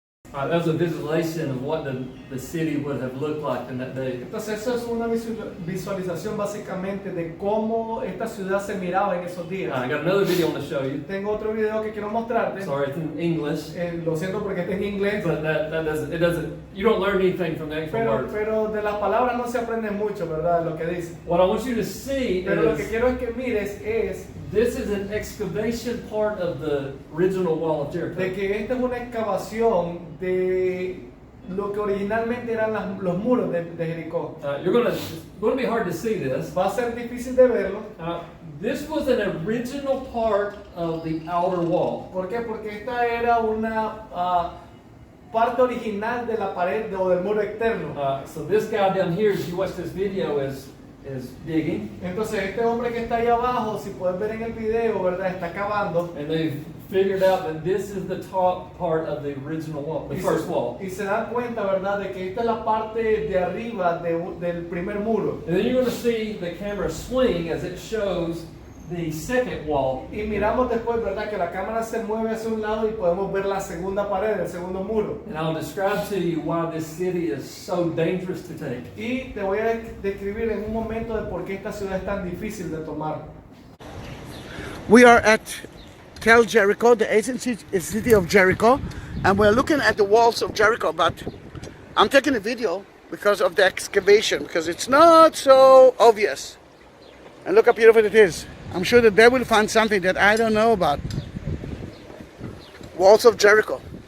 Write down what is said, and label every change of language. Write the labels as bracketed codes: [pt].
[en] That was a visualization of what the city would have looked like in that day. [es] Entonces eso es una visualización básicamente de cómo esta ciudad se miraba en esos días. [en] I got another video I want to show you. [es] Tengo otro video que quiero mostrarte. [en] Sorry, it's in English, [es] Lo siento porque está en inglés. [en] but it doesn't. You don't learn anything from the actual words. [es] Pero de las palabras no se aprende mucho, ¿verdad? Lo que dice. [en] What I want you to see [es] Pero lo que [en] is [es] quiero es que mires es [en] this is an excavation part of the original wall of Jericho. [es] de que esta es una excavación de lo que originalmente eran los muros de Jericó. [en] It's going to be hard to see this. [es] Va a ser difícil de verlo. [en] This was an original part of the outer wall. [es] ¿Por qué? Porque esta era una parte original de la pared o del muro externo. [en] So this guy down here, as you watch this video, is digging. [es] Entonces este hombre que está ahí abajo, si puedes ver en el video, ¿verdad? Está cavando. [en] And they've figured out that this is the top part of the original wall, the first wall. [es] Y se dan cuenta, ¿verdad? De que esta es la parte de arriba del primer muro. [en] And then you're going to see the camera swing as it shows the second wall. [es] Y miramos después, ¿verdad? Que la cámara se mueve hacia un lado y podemos ver la segunda pared, el segundo muro. [en] And I'll describe to you why this city is so dangerous to take. [es] Y te voy a describir en un momento de por qué esta ciudad es tan difícil de tomar. [en] We are at Tel Jericho, the ancient city of Jericho, and we're looking at the walls of Jericho, but I'm taking a video because of the excavation, because it's not so obvious. And look how beautiful it is. I'm sure that they will find something that I don't know about. Walls of Jericho.